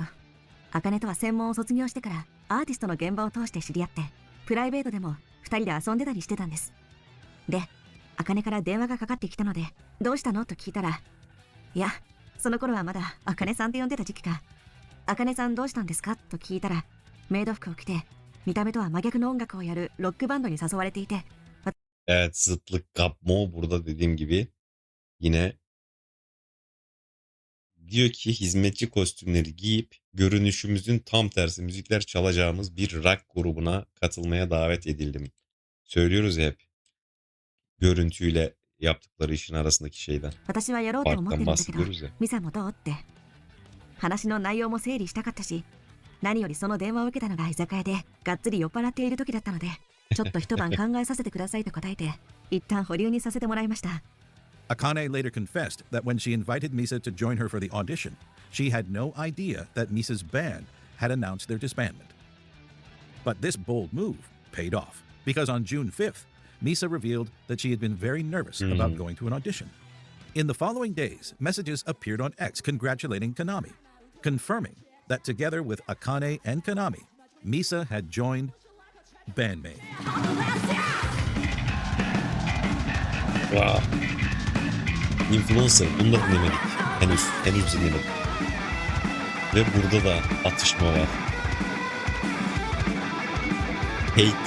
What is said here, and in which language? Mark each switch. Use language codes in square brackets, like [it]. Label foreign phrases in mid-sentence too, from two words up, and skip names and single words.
[ja] 茜とは専門を卒業してからアーティストの現場を通して知り合って、プライベートでも2人で遊んでたりしてたんです。で、茜から電話がかかってきたので、どうしたのと聞いたら、いや、その頃はまだ茜さんって呼んでた時期か。茜さんどうしたんですかと聞いたら、メイド服を着て見た目とは真逆の音楽をやるロックバンドに誘われていて、 [tr] Evet, zıtlık kapma burada dediğim gibi yine diyor ki hizmetçi kostümleri giyip görünüşümüzün tam tersi müzikler çalacağımız bir rock grubuna katılmaya davet edildim. Söylüyoruz ya hep görüntüyle yaptıkları işin arasındaki şeyden. [ja] 私はやろうと思ってる [tr] Farktan [ja] んだけど、 [tr] bahsediyoruz ya. [ja] ミサもどうって。話の内容も整理したかったし、何よりその電話を受けたのが居酒屋でがっつり酔っ払っている時だったので、ちょっと一晩考えさせてくださいと答えて、一旦保留にさせてもらいました。 [en] Akane later confessed that when she invited Misa to join her for the audition, she had no idea that Misa's band had announced their disbandment. But this bold move paid off, because on June 5th, Misa revealed that she had been very nervous about going to an audition. In the following days, messages appeared on X congratulating Konami, confirming that together with Akane and Konami, Misa had joined Bandmate. Wow. [tr] Influencer. Bunu da dinlemedik. Henüz dinlemedik. Ve burada da atışma var. Hate.